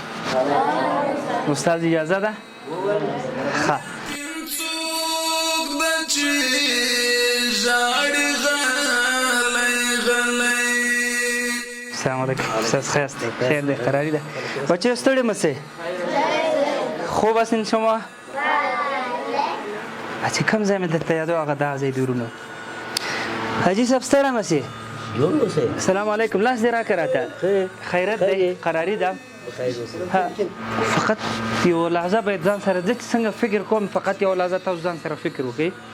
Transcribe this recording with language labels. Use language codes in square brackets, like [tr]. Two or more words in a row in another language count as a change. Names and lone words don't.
[ps] استاد اجازه ده؟ ښه. [ar] السلام علیکم. [ps] استاد ښه یاست؟ خیر دی، قراري ده. بچه ستړي مه سئ. [fa] خوب هستین شما؟ [ps] چې کوم ځای مې درته یادو هغه دا ځای دورونه. حاجي صاحب ستړی مه سئ. [ar] السلام علیکم. [ps] لاس دې راکړه راته. خیرت دی، قراري ده. فقط یو لحظه باید ځان سره زه چې څنګه فکر کوم، فقط یو لحظه تاسو ځان سره فکر وکړئ.